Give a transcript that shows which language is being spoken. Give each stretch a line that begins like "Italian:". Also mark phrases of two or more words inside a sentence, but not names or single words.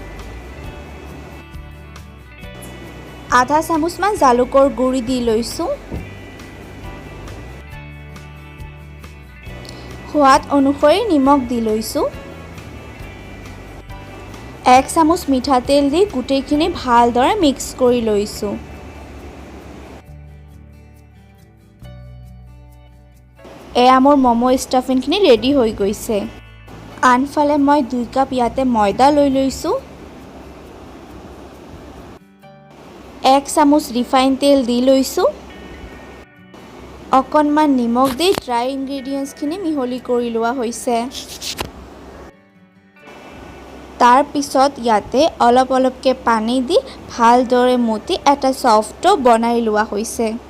Assamese: আধা চামুচ মান জালুকৰ গুড়ি দি লৈছু। স্বাদ অনুসৰি নিমখ দি লৈছু। 1 চামুচ মিঠাতেল দি গোটেইখিনি ভালদৰে মিক্স কৰি লৈছু। এয়া মোৰ মোমো ষ্টাফিংখিনি ৰেডী হ' গৈছে। আনফালে মই 2 কাপ ইয়াতে ময়দা লৈ লৈছো। 1 চামুচ ৰিফাইন তেল দি লৈছো। অকণমান নিমখ দি ড্ৰাই ইনগ্ৰেডিয়েন্টছখিনি মিহলি কৰি লোৱা হৈছে। তাৰ পিছত ইয়াতে অলপ অলপকে পানী দি ভালদৰে মতি এটা সফট ডো বনাই লোৱা হৈছে।